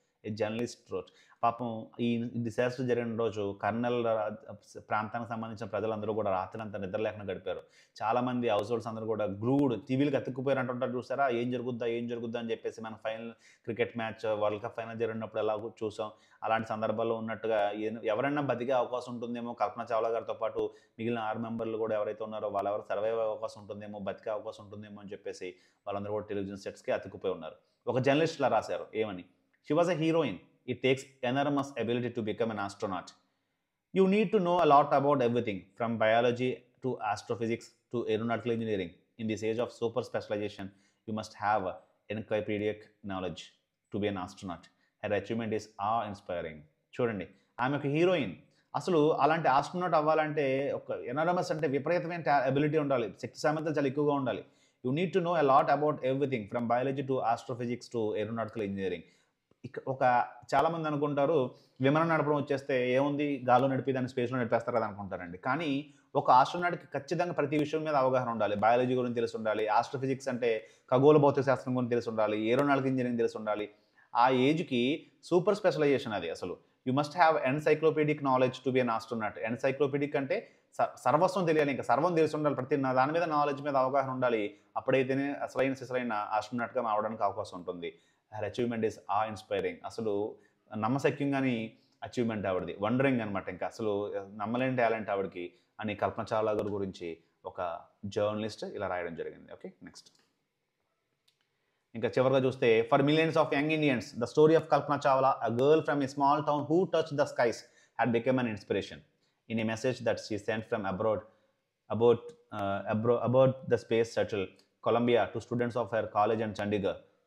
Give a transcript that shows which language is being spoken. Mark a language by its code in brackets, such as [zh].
[en] A journalist wrote. [te] పాపం ఈ disaster జరిగిన రోజు కర్నల్ ప్రాంతానికి సంబంధించిన ప్రజలందరూ కూడా రాత్రంతా నిద్ర లేకుండా గడిపారు. చాలామంది హౌస్ హోల్డ్స్ అందరూ కూడా గ్లూడ్ టీవీలకు అతుక్కుపోయారు అంటుంటారు చూసారా? ఏం జరుగుద్దా అని చెప్పేసి మనం final cricket match world cup final జరిగినప్పుడు ఎలా చూసాం. అలాంటి సందర్భాల్లో ఉన్నట్టుగా ఎవరైనా బతికే అవకాశం ఉంటుందేమో, కల్పన చావ్లా గారితో పాటు మిగిలిన 6 మెంబర్లు కూడా ఎవరైతే ఉన్నారో వాళ్ళెవరు సర్వైవ్ అయ్యే అవకాశం ఉంటుందేమో, బతికే అవకాశం ఉంటుందేమో అని చెప్పేసి వాళ్ళందరూ కూడా టెలివిజన్ సెట్స్‌కి అతుక్కుపోయి ఉన్నారు. ఒక జర్నలిస్ట్ ఇలా రాశారు ఏమని? [en] She was a heroine. It takes enormous ability to become an astronaut. You need to know a lot about everything from biology to astrophysics to aeronautical engineering. In this age of super specialization, you must have encyclopedic knowledge to be an astronaut. Her achievement is awe-inspiring. [te] చూడండి, ఆమె ఒక heroine. అసలు అలాంటి astronaut అవ్వాలంటే ఒక ఎనారమస్ అంటే విపరీతమైన ability ఉండాలి. శక్తి సామర్థ్యాలు చాలా ఎక్కువగా ఉండాలి. [en] You need to know a lot about everything from biology to astrophysics to aeronautical engineering. [te] చాలామంది అనుకుంటారు విమానం నడపడం వచ్చేస్తే ఏముంది, గాల్లో నడిపి దాన్ని స్పేస్‌లో నడిపేస్తారు కదా అనుకుంటారండి. కానీ ఒక ఆస్ట్రోనాట్‌కి ఖచ్చితంగా ప్రతి విషయం మీద అవగాహన ఉండాలి. బయాలజీ గురించి తెలిసి ఉండాలి. ఆస్ట్రోఫిజిక్స్ అంటే ఖగోళ భౌతిక శాస్త్రం గురించి తెలిసి ఉండాలి. ఏరోనాటికల్ ఇంజినీరింగ్ తెలిసి ఉండాలి. ఆ ఏజ్‌కి సూపర్ స్పెషలైజేషన్ అది అసలు. [en] You must have encyclopedic knowledge to be an astronaut. [te] ఎన్సైక్లోపీడిక్ అంటే సర్వస్వం తెలియాలి. ఇంకా సర్వం తెలిసి ఉండాలి. ప్రతి దాని మీద నాలెడ్జ్ మీద అవగాహన ఉండాలి. అప్పుడైతేనే అసలైన ఆస్ట్రోనాట్‌గా అవడానికి అవకాశం ఉంటుంది. [en] Her achievement is inspiring. [te] అసలు నమ్మశక్యంగాని అచీవ్మెంట్ ఆవిడది. వండరింగ్ అనమాట. ఇంకా అసలు నమ్మలేని టాలెంట్ ఆవిడకి అని కల్పన చావ్లా గారి గురించి ఒక జర్నలిస్ట్ ఇలా రాయడం జరిగింది. Okay, next. ఇంకా చివరిగా చూస్తే [en] For millions of young Indians the story of Kalpana Chawla, a girl from a small town who touch the skies had become an inspiration. In a message that she sent from abroad about about the space shuttle Columbia to students of her college in Chandigarh.